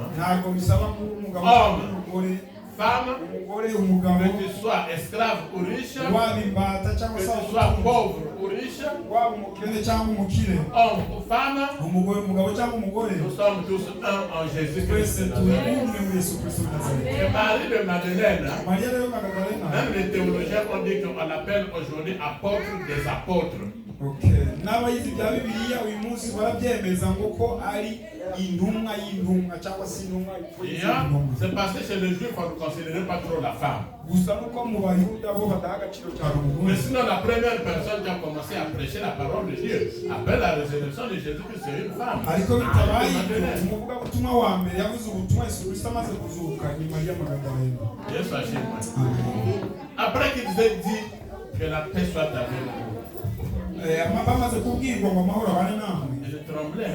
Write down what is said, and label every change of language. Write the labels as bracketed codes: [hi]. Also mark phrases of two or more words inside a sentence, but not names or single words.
[fr] Homme, femme, que tu sois esclave ou riche, que tu sois pauvre ou riche, homme ou femme, nous sommes tous un en Jésus-Christ. Et Marie de Madeleine, même les théologiens ont dit qu'on l'appelle aujourd'hui apôtre des apôtres. [rw] N'abayizi bya Bibiliya uyu munsi barabyemeza ngo ko ari intumwa y'intumwa cyangwa se intumwa. [fr] C'est parce que chez les Juifs on ne considérait pas trop la femme. Mais sinon la première personne qui a commencé à prêcher la parole de Dieu après la résurrection de Jésus-Christ, c'est une femme. Après qu'ils aient dit que la paix soit avec nous, je tremblais.